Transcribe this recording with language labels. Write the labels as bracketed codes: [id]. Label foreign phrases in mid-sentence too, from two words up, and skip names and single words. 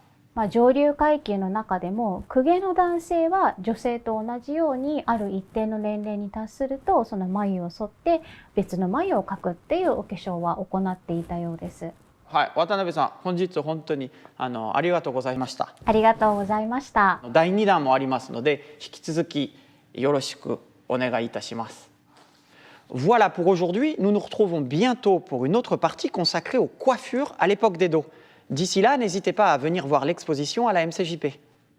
[ja] 上流階級の中でも公家の男性は女性と同じようにある一定の年齢に達するとその眉を剃って別の眉を描くっていうお化粧は行っていたようです。はい、渡辺さん、本日本当にありがとうございました。ありがとうございました。第2弾もありますので、引き続きよろしくお願いいたします。 [fr] Voilà pour aujourd'hui, nous nous retrouvons bientôt pour une autre partie consacrée aux coiffures à l'époque d'Edo. D'ici là, n'hésitez pas à venir voir l'exposition à la MCJP.